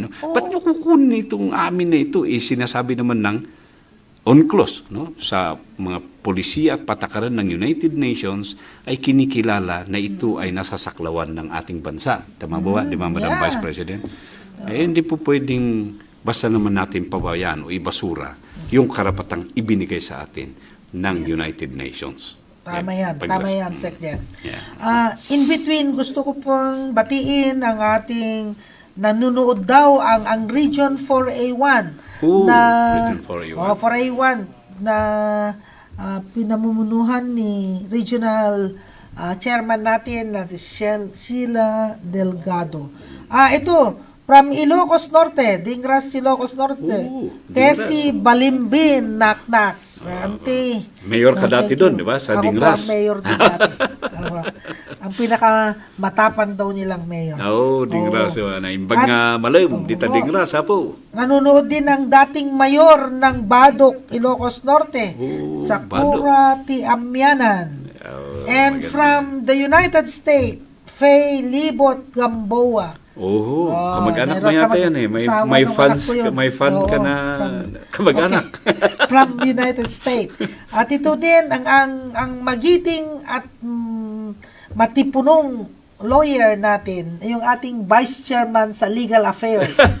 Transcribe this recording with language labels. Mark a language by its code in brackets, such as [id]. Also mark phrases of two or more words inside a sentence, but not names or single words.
[tl] Ba't nyo kukunin itong amin na ito? Sinasabi naman ng UNCLOS, sa mga polisiya at patakaran ng United Nations ay kinikilala na ito ay nasasaklawan ng ating bansa. Tama ba? Di ba, Madam Vice President? Hindi po pwedeng basta naman natin pabayaan o ibasura yung karapatang ibinigay sa atin ng United Nations. Tama yan, Sec. [en] In between, [tl] gusto ko pong batiin ang ating nanonood daw ang Region 4A1 Region 4A1. 4A1 na pinamumunuhan ni Regional Chairman natin na si Sheila Delgado. Ito, [en] from Ilocos Norte, Dingras, Ilocos Norte. [tl] Tessie Balimbin, Naknak. Auntie. Mayor ka dati doon, di ba? Sa Dingras. Ako mayor din dati. Ang pinaka-matapang daw nilang mayor. Dingras. [ilo] Naimbag nga malam, dita Dingras, [tl] po. Nanonood din ang dating mayor ng Badok, Ilocos Norte. Sakura Tiamyanan. [en] And from the United States, Faye Libot Gamboa. [tl] Kamag-anak mo yata yan may fan ka na kamag-anak. [en] From United States. [tl] At ito din ang magiting at matipunong lawyer natin, yung ating Vice Chairman sa Legal Affairs.